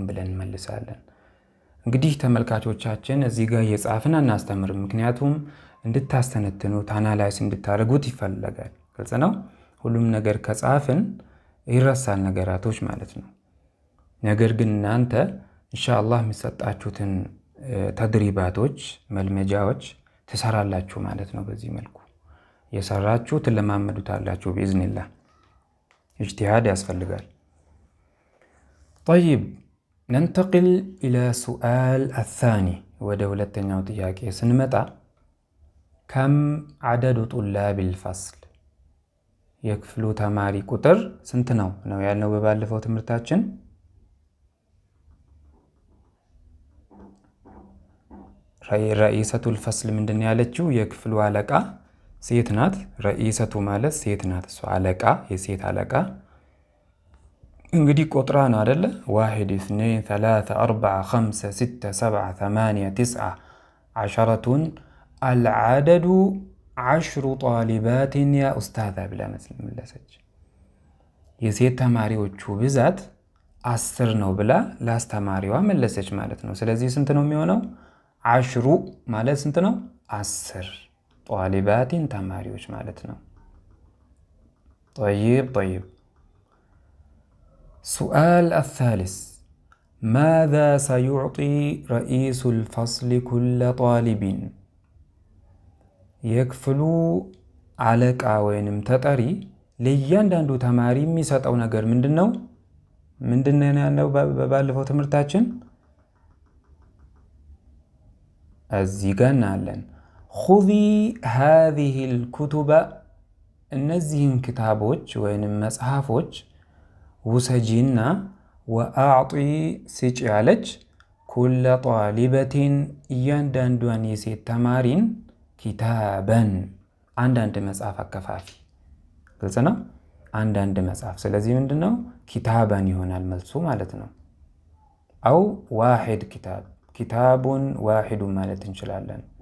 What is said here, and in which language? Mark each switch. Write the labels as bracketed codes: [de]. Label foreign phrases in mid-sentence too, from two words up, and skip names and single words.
[am] ብለን እንመልሳለን። እንግዲህ ተመልካቾቻችን እዚህ ጋር የጻፍን አናስተምርም፣ ምክንያቱም እንድታስተነትኑት አናላይዝ እንድታደርጉት ይፈለጋል። ግልጽ ነው። ሁሉም ነገር ከጻፍን ይረሳል ነገራቶች ማለት ነው። ነገር ግን እናንተ ኢንሻአላህ የሚሰጣችሁትን ተድሪባቶች መልመጃዎች ትሰራላችሁ ማለት ነው። በዚህ መልኩ የሰራችሁ ትለማመዱታላችሁ ቢኢዝኒላህ። ኢጅቲሃድ ያስፈልጋል። [ar] طيب ننتقل إلى سؤال الثاني [am] ወደ ሁለተኛው ጥያቄ ስንመጣ [ar] كم عدد طلاب الفصل [am] የክፍሉ ተማሪ ቁጥር ስንት ነው ያልነው በባለፈው ትምህርታችን። [ar] رئيسة الفصل [am] ምንድን ያለችው? የክፍሉ አለቃ ሴት ናት። ረኢሰቱ ማለት ሴት ናት፣ እሷ አለቃ፣ የሴት አለቃ። እንግዲህ ቆጥራ ነው አይደለ? 1 2 3 4 5 6 7 8 9 10 [ar] العدد 10 طالبات يا أستاذ [am] ብላ መለሰች። የሴት ተማሪዎቹ ብዛት 10 ነው ብላ ለአስተማሪዋ መለሰች ማለት ነው። ስለዚህ ስንት ነው የሚሆነው? 10 ማለት ስንት ነው? 10 ጧሊባቲን ተማሪዎች ማለት ነው። [ar] طيب سؤال الثالث ماذا سيعطي رئيس الفصل كل طالب [am] የክፍሉ አለቃ ወይንም ተጠሪ ለእያንዳንዱ ተማሪ የሚሰጠው ነገር ምንድነው? ምንድነው ያለው በባለፈው ትምህርታችን? እዚህ ጋር እናያለን። [ar] خذي هذه الكتب [am] እነዚህን ክታቦች ወይንም መጽሐፎች ውሰጂና ወአዕጢ ስጪ ያለች [ar] كل طالبة [am] እያንዳንዷን የሴት ተማሪን ኪታበን አንዳንድ መጽሐፍ አከፋፊ። ግልጽ ነው። አንዳንድ መጽሐፍ። ስለዚህ ምንድነው ኪታበን ይሆናል መልሱ ማለት ነው። [ar] أو واحد كتاب، كتاب واحد [am] ማለት እንችላለን።